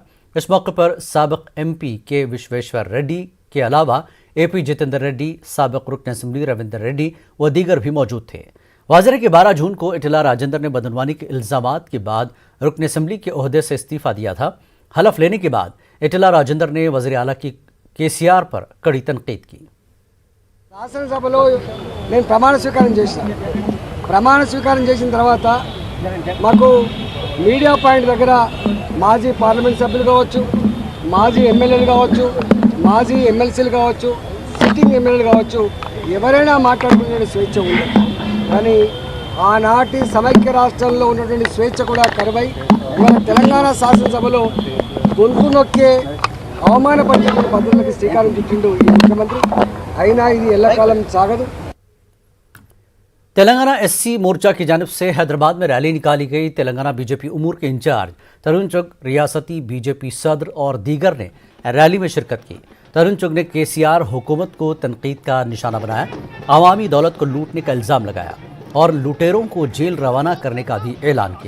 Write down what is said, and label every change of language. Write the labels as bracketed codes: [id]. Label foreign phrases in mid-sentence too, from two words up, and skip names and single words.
[ur] اس موقع پر سابق ایم پی کے وشویشور ریڈی کے علاوہ اے پی جتیندر ریڈی، سابق رکن اسمبلی رویندر ریڈی و دیگر بھی موجود تھے۔ واضح ہے کہ 12 جون کو ایٹلا راجندر نے بدعنوانی کے الزامات کے بعد رکن اسمبلی کے عہدے سے استعفیٰ دیا تھا۔ حلف لینے کے بعد ایٹلا راجندر نے وزیر اعلیٰ کی కేసీఆర్ پر کڑی تنقید کی۔ [te] శాసనసభలో నేను ప్రమాణ స్వీకారం చేసిన తర్వాత మాకు [en] media point [te] దగ్గర మాజీ పార్లమెంట్ సభ్యులు కావచ్చు, మాజీ ఎమ్మెల్యేలు కావచ్చు, మాజీ ఎమ్మెల్సీలు కావచ్చు, సిట్టింగ్ ఎమ్మెల్యేలు కావచ్చు, ఎవరైనా మాట్లాడుకునే స్వేచ్ఛ ఉంది. కానీ ఆనాటి సమైక్య రాష్ట్రంలో ఉన్నటువంటి స్వేచ్ఛ కూడా కరువై ఇవాళ తెలంగాణ శాసనసభలో గొంతు నొక్కే అవమానపరిచేటువంటి పద్ధతులకు శ్రీకారం చుట్టిండు ఈ ముఖ్యమంత్రి. అయినా ఇది ఎల్లకాలం సాగదు। [ur] تلنگانہ ایس سی مورچہ کی جانب سے حیدرآباد میں ریلی نکالی گئی۔ تلنگانہ بی جے پی امور کے انچارج ترون چگ، ریاستی بی جے پی صدر اور دیگر نے ریلی میں شرکت کی۔ ترون چگ نے KCR حکومت کو تنقید کا نشانہ بنایا، عوامی دولت کو لوٹنے کا الزام لگایا اور لوٹیروں کو جیل روانہ کرنے کا بھی اعلان کیا۔